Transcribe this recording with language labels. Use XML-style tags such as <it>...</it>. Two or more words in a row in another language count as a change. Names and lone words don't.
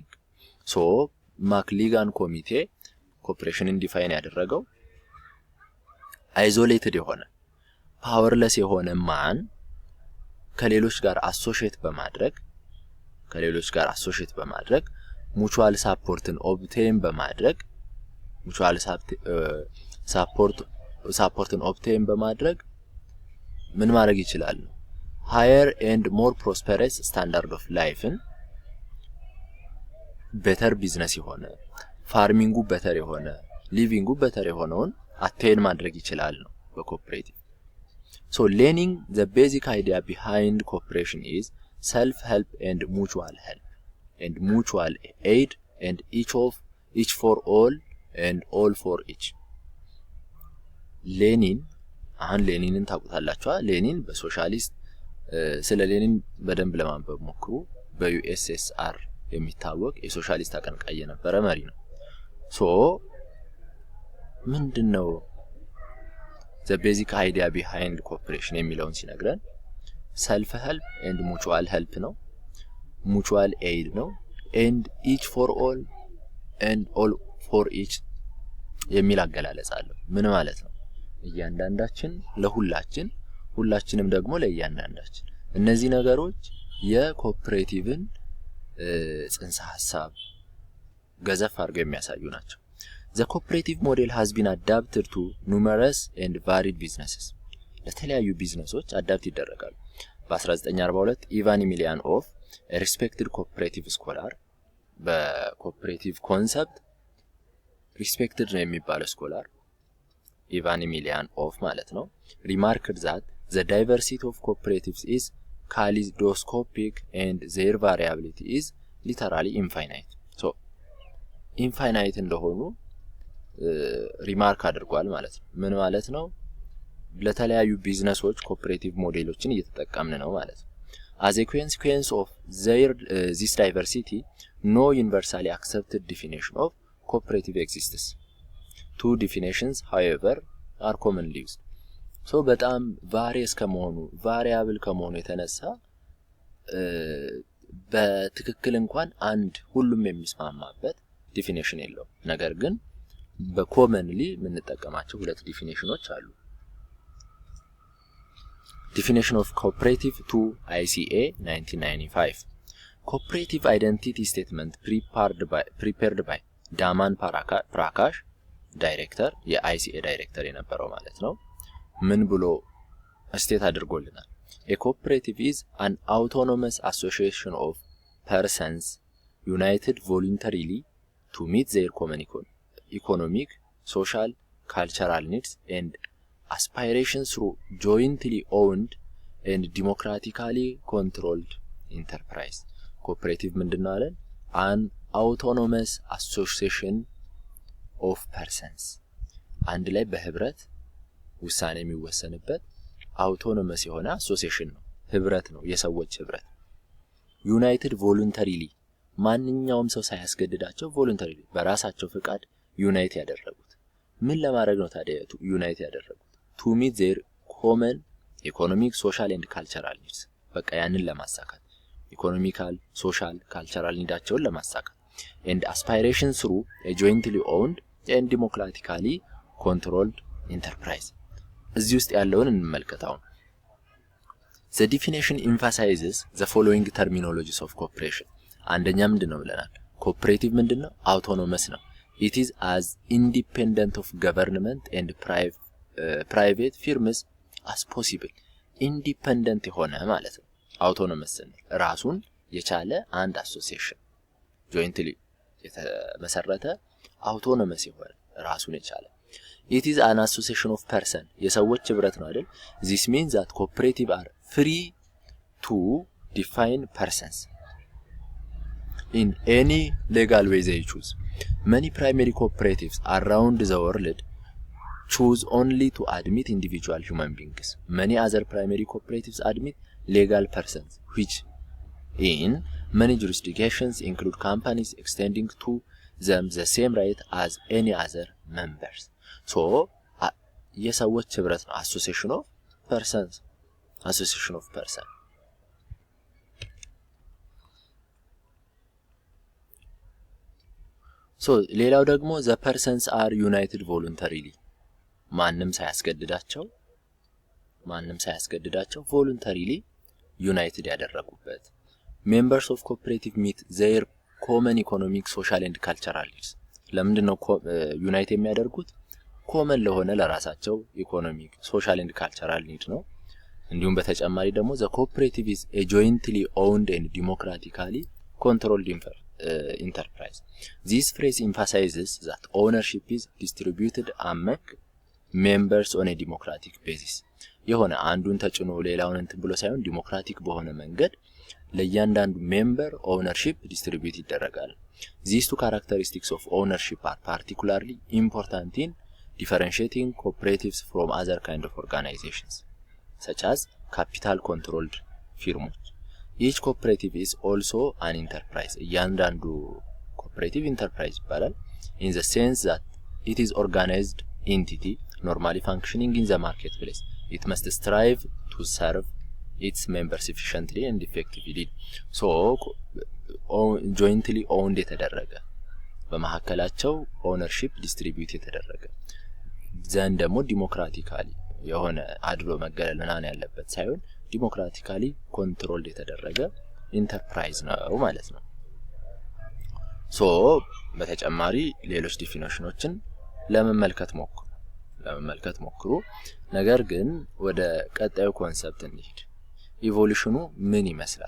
<en>So McLegan Committee cooperation define</en> <am>ያደረገው isolated የሆነ powerless የሆነ ማን ከሌሎች ጋር አሶሺየት በማድረግ</am> <en>mutual supportን obtain</en> <am>በማድረግ</am> <en>mutual supportን obtain</en> <am>በማድረግ ምን ማድረግ ይችላል?</am> <en>higher and more prosperous standard of life better business የሆነ farming better የሆነ living better የሆነውን attain</en> <am>ማድረግ ይችላል ነው በኮኦፕሬቲቭ።</am> <en>so learning the basic idea behind cooperation is self help and mutual help and mutual aid and each for all and all for each.</en> <am>ሌኒንን ታውቁታላችሁ? ሌኒን በሶሻሊስት ስለ ሌኒን በደንብ ለማንበብ ሞክሩ። በዩኤስኤስአር የሚታወቅ የሶሻሊስት አቀንቃኝ የነበረ መሪ ነው። ሶ ምንድነው</am> <en>the basic idea behind cooperation</en> <am>የሚለውን ሲነግረን</am> <en>self help and mutual help</en> <am>ነው፣</am> <en>mutual aid</en> <am>ነው</am> <en>and each for all and all for each</en> <am>የሚል አገላለጽ አለው። ምን ማለት ነው? እያንዳንዳችን ለሁላችን ሁላችንም ደግሞ ለእያንዳንዳችን። እነዚህ ነገሮች የኮኦፕሬቲቭን ጽንሰ ሐሳብ ገዘፍ አድርገው የሚያሳዩ ናቸው።</am> <en>The cooperative model has been adapted to numerous and varied businesses.</en> <am>ለተለያዩ ቢዝነሶች አዳፕት ይደረጋሉ። በ1942 ኢቫን ኢሚሊያን ኦፍ</am> <en>respected cooperative scholar</en> <am>በኮኦፕሬቲቭ ኮንሰፕት respected ነው የሚባለው ስኮላር ኢቫን ኢሚሊያን ኦፍ ማለት ነው</am> <en>remarked that the diversity of cooperatives is kaleidoscopic and their variability is literally infinite.</en> <am>so infinite እንደሆኑ ሪማርክ አድርጓል ማለት ነው። ምን ማለት ነው? ለተለያዩ ቢዝነሶች ኮኦፐሬቲቭ ሞዴሎችን እየተጠቀምን ነው ማለት ነው።</am> <en>as a consequence of this diversity no universally accepted definition of cooperative exists. Two definitions however are commonly used.</en> <am>so በጣም variable ከመሆኑ የተነሳ በትክክል እንኳን አንድ ሁሉም የሚስማማበት ዲፊኒሽን የለው። ነገር ግን በኮመንሊ የምንጠቀማቸው ሁለት ዲፊኒሽኖች አሉ።</am> <en>Definition of cooperative to ICA 1995. Cooperative identity statement prepared by Daman Prakash, director,</en> <am>የICA director የነበረው ማለት ነው። ምን ብሎ ስቴት አድርጎልናል?</am> <en>A cooperative is an autonomous association of persons united voluntarily to meet their common economic, social, cultural needs and aspirations through jointly owned and democratically controlled enterprise.</en> <am>Cooperative ምንድነው አለን?</am> <en>an autonomous association of persons</en> <am>አንድ ላይ በህብረት ውሳኔ የሚወሰንበት autonomous የሆነ association ነው፣ ህብረት ነው፣ የሰዎች ህብረት።</am> <en>united voluntarily</en> <am>ማንኛውም ሰው ሳያስገድዳቸው voluntarily በራሳቸው ፍቃድ ዩናይት ያደረጉት። ምን ለማድረግ ነው ታዲያ ዩናይት ያደረጉት?</am> <en>to meet their common economic, social and cultural needs.</en> <am>በቃ ያንን ለማሳካት</am> <en>economical, social, cultural</en> <am>ኒዳቸውን ለማሳካት</am> <en>and aspirations through a jointly owned and democratically controlled enterprise.</en> <am>እዚህ ውስጥ ያለውን እንመልከታው።</am> <en>The definition emphasizes the following terminologies of cooperation.</en> <am>አንደኛ ምንድነው ብለናል? cooperative ምንድነው?</am> <en>autonomous ነው። It is as independent of government and private firms as possible.</en> <am>independent የሆነ ማለት ነው። autonomous ነው ራሱን የቻለ አንድ አሶሲዬሽን jointly የተመሰረተ autonomous የሆነ ራሱን የቻለ</am> <en>it is an association of person</en> <am>የሰዎች ህብረት ነው አይደል?</am> <en>this means that cooperative are free to define persons in any legal way they choose. Many primary cooperatives around the world choose only to admit individual human beings. Many other primary cooperatives admit legal persons, which in many jurisdictions include companies extending to them the same right as any other members. So,</en> <am>የሰዎች ህብረት ነው</am> <en>association of persons. association of person. So,</en> <am>ሌላው ደግሞ</am> <en>the persons are united voluntarily.</en> <am>ማንም ሳያስገድዳቸው</am> <en>voluntarily united</en> <am>ያደረጉበት.</am> <en>Members of cooperative meet their common economic, social and cultural needs.</en> <am>ለምንድነው ዩናይት የሚያደርጉት? ኮመን ለሆነ ለራሳቸው</am> <en>economic, social and cultural need ነው። እንዲሁም በተጨማሪ ደግሞ the cooperative is a jointly owned and democratically controlled enterprise. This phrase emphasizes that ownership is distributed among members on a democratic basis.</en> <am>የሆነ አንዱን ተጭኖ ሌላውን እንትን ብሎ ሳይሆን ዲሞክራቲክ በሆነ መንገድ ለእያንዳንዱ ሜምበር ኦውነርሺፕ ዲስትሪቢዩት ይደረጋል።</am> <en>These two characteristics of ownership are particularly important in differentiating cooperatives from other kind of organizations, such as capital controlled firms. Each cooperative is also an enterprise. እያንዳንዱ cooperative enterprise ይባላል in the sense that it is organized entity normally functioning in the marketplace. It must strive to serve its members efficiently and effectively. So jointly owned</en> <am>የተደረገ በመሐከላቸው</am> <en>ownership distribute</en> <am>የተደረገ ዘንድ ደግሞ ዲሞክራቲካሊ የሆነ አድሎ መገለልና ያለበት ሳይሆን</am> <en>democratically controlled</en> <am>የተደረገ ኢንተርፕራይዝ ነው ማለት ነው። ሶ በተጨማሪ ሌሎች ዲፊኒሽኖችን ለመመልከት ሞክሩ። ነገር ግን ወደ ቀጣዩ ኮንሰፕት እንሂድ። ኢቮሉሽኑ ምን ይመስላል?</am>